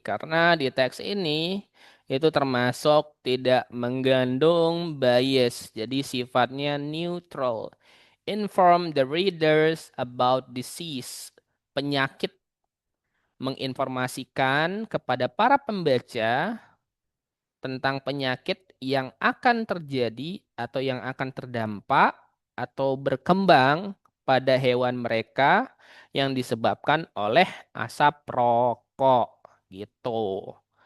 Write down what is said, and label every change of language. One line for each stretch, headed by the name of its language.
Indonesian: Karena di teks ini itu termasuk tidak mengandung bias. Jadi sifatnya neutral.
English: Inform the readers about disease.
Indonesian: Penyakit, menginformasikan kepada para pembaca tentang penyakit yang akan terjadi atau yang akan terdampak atau berkembang pada hewan mereka yang disebabkan oleh asap rokok gitu.